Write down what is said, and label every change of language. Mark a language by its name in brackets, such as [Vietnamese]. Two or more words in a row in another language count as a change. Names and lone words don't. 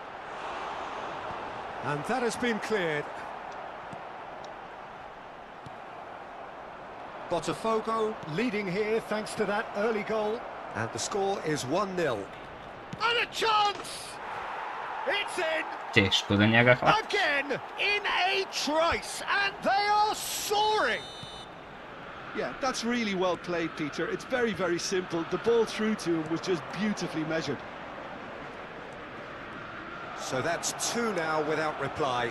[English] And that has been cleared. Botafogo leading here thanks to that early goal. And the score is 1-0. And a chance! It's in! [Croatian] Teško da njega hvata. [English] Again in a trice, and they are soaring! Yeah, that's really well played, Peter. It's very, very simple. The ball through to him was just beautifully measured. So that's two now without reply.